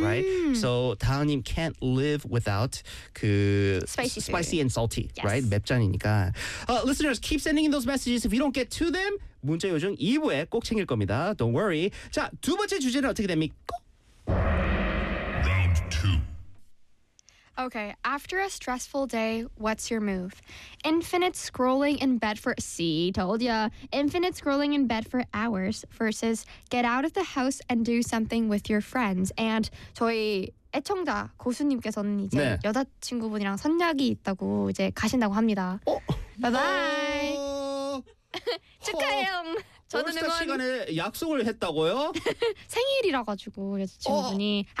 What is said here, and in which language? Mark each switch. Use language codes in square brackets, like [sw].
[en] Right. So 다은님 can't live without 그 spicy and salty. Yes. Right. [ko] 맵짠이니까. [en] Listeners, keep sending in those messages. If you don't get to them, [ko] 문자 요정 2부에 꼭 챙길 겁니다. [en] Don't worry. [ko] 자, 두 번째 주제는 어떻게 됩니까? [en] Okay, after a stressful day, what's your move? Infinite scrolling in bed for... See, told ya. Infinite scrolling in bed for hours versus get out of the house and do something with your friends. [ko] And 저희 애청자 고수님께서는 이제 네. 여자친구분이랑 선약이 있다고 이제 가신다고 합니다. 어? [en] Bye-bye! [ko] 축하해요! 저는 올스타 시간에 약속을 했다고요? 생일이라 가지고 여자친구분이 어.